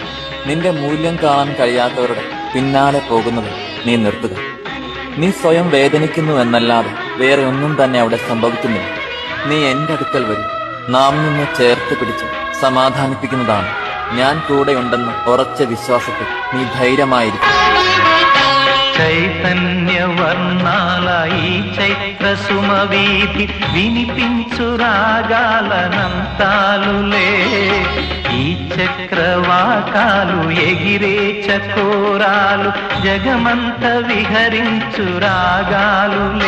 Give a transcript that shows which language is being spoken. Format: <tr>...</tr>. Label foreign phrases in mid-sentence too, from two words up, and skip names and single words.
<ml>നിന്റെ മൂല്യം കാണാൻ കഴിയാത്തവരുടെ പിന്നാലെ പോകുന്നത് നീ നിർത്തുക. നീ സ്വയം വേദനിക്കുന്നു എന്നല്ലാതെ വേറെ ഒന്നും തന്നെ അവിടെ സംഭവിക്കുന്നില്ല. നീ എന്റെ അടുക്കൽ വരും. നാം നിന്നെ ചേർത്ത് പിടിച്ച് സമാധാനിപ്പിക്കുന്നതാണ്. ഞാൻ കൂടെയുണ്ടെന്ന ഉറച്ച വിശ്വാസത്തിൽ നീ ധൈര്യമായിരിക്കും.</ml> <te>చైతన్యవర్ణాలీ చైత్రసుమవీధి వినిపించురాగాలనంతాలులే. ఈ చక్రవాకాలు ఎగిరే చకోరాలు జగమంత విహరించురాగాలులే.</te>